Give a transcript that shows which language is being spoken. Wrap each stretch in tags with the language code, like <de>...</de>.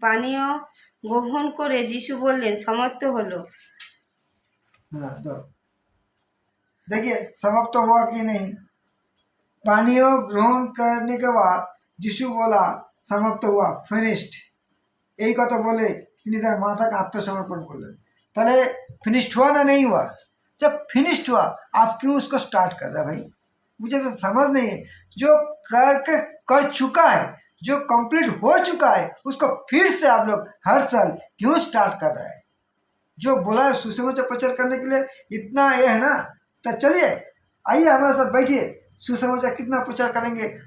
<bn>পানীয় গ্রহণ করে যিশু বললেন, সমাপ্ত হলো।</bn> <hi>हाँ तो देखिए समाप्त तो हुआ कि नहीं। पानीय ग्रहण करने के बाद यीशु बोला समाप्त हुआ, फिनिश्ड।</hi> <bn>यही কথা বলে তিনি তার মাথাকে আত্মসমর্পণ করলেন।</bn> <hi>তাহলে फिनिश्ड हुआ ना नहीं हुआ। जब फिनिश्ड हुआ आप क्यों उसको स्टार्ट कर रहे हैं भाई, मुझे तो समझ नहीं है। जो कर चुका है, जो कंप्लीट हो चुका है, उसको फिर से आप लोग हर साल क्यों स्टार्ट कर रहे हैं। जो बोला है सुसमाचार प्रचार करने के लिए इतना ये है ना, तो चलिए आइए हमारे साथ बैठिए, सुसमाचार कितना प्रचार करेंगे।</hi>